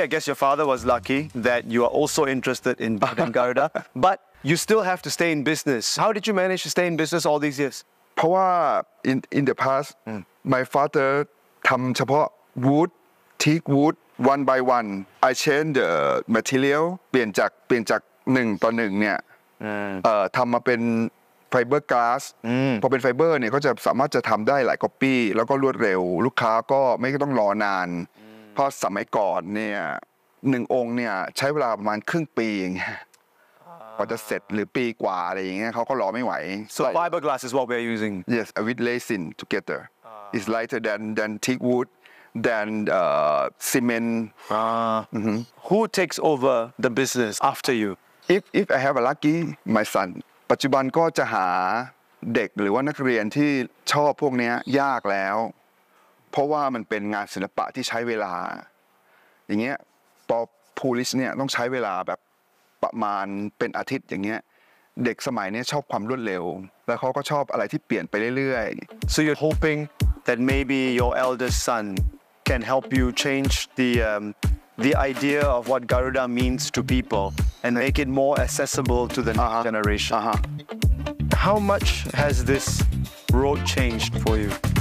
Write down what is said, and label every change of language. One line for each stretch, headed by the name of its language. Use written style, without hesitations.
English: I guess your father was lucky that you are also interested in Garuda. But you still have to stay in business. How did you manage to stay in business all these years? In the past, my father
Thai: tam chapao
English: wood, teak wood, one by one. I changed the material.
Thai: เปลี่ยนจาก 1 ต่อ 1 เนี่ย ทำมาเป็น fiber glass พอเป็น fiber เนี่ยเขาจะสามารถจะทำได้หลายก๊อปปี้แล้วก็รวดเร็วลูกค้าก็ไม่ต้องรอนาน เพราะสมัยก่อนเนี่ย 1 องค์เนี่ยใช้เวลาประมาณครึ่งปีเอง กว่าจะเสร็จหรือปีกว่าอะไรอย่างเงี้ยเขาก็รอไม่ไหว
English: So fiber glass is what we are using? Yes, with resin together. It's lighter than teak wood, than cement. Who takes over the business after you? If I have a lucky, my son.
Thai: ปัจจุบัน ก็จะหาเด็กหรือว่านักเรียนที่ชอบพวกเนี้ยยากแล้ว เพราะว่ามันเป็นงานศิลปะที่ใช้เวลา อย่างเงี้ย polish เนี่ยต้องใช้เวลาแบบประมาณเป็นอาทิตย์อย่างเงี้ย เด็กสมัยเนี้ยชอบความรวดเร็ว แล้วเขาก็ชอบอะไรที่เปลี่ยนไปเรื่อยๆ
English: So you're hoping that maybe your eldest son can help you change the idea of what Garuda means to people and make it more accessible to the next generation. How much has this road changed for you?